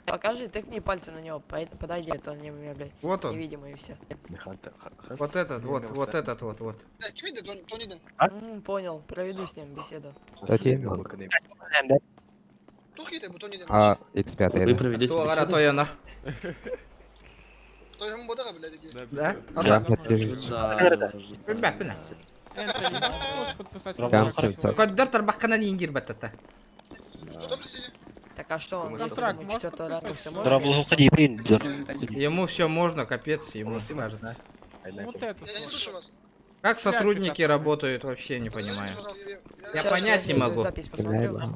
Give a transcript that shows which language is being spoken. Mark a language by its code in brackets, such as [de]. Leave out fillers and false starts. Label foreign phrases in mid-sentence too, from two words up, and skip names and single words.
[ru] Покажи, тыкни пальцем на него, подойди, это он не меня, блядь. Вот он. Невидимый и все. Вот этот, вот этот, вот. Понял, проведу с ним беседу. А, X5. Вы проведете беседу? То я на. Да? Коддертер бахкана не ингир баттата. Так а что, он Контракт ему 4-го ранга все можно? Дорогой, уходи, Ему все можно, капец, ему кажется. Вот это. Вот. Как сотрудники работают, вообще не понимаю. Я понять не могу. Запись посмотрю.